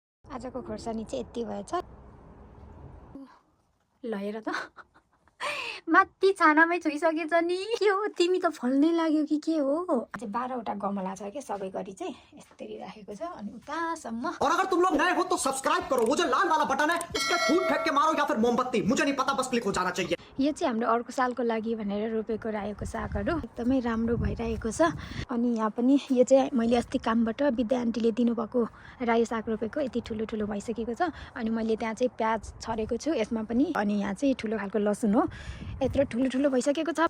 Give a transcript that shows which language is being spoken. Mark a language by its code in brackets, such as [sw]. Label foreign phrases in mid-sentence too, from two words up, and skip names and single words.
[ne] आजको खोर्सानी चाहिँ यति भएछ। ल हेर त माथि छानामै छोइसकेछ नि। के हो तिमी त फल्नै लाग्यो कि के हो? अझै 12वटा गमला छ के सबै गरी चाहिँ यसरी राखेको छ अनि उतासम्म। [hi] और अगर तुम लोग नए हो तो सब्सक्राइब करो, वो जो लाल वाला बटन है उस पर फूट फेंक के मारो या फिर मोमबत्ती, मुझे नहीं पता, बस क्लिक हो जाना चाहिए। [ne] यो चाहिँ हाम्रो अर्को सालको लागि भनेर रोपेको रायोको सागहरू एकदमै राम्रो भइरहेको छ। अनि यहाँ पनि यो चाहिँ मैले अस्ति कामबाट विद्या आन्टीले दिनुभएको रायो साग रोपेको यति ठुलो ठुलो भइसकेको छ। अनि मैले त्यहाँ चाहिँ प्याज छरेको छु यसमा पनि। अनि यहाँ चाहिँ ठुलो खालको लसुन हो, यत्रो ठुलो ठुलो भइसकेको छ।